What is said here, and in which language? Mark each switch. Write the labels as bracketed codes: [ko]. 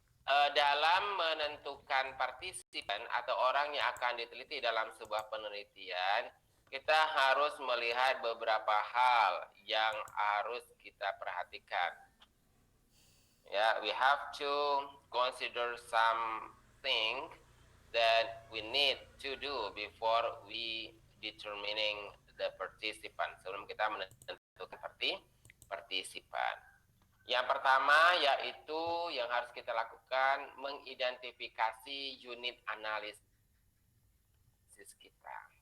[id] Dalam menentukan partisipan atau orang yang akan diteliti dalam sebuah penelitian, kita harus melihat beberapa hal yang harus kita perhatikan. [en] Ya, we have to consider something that we need to do before we determining the participant. [id] Sebelum kita menentukan partisipan. Yang pertama yaitu yang harus kita lakukan mengidentifikasi unit analisis kita.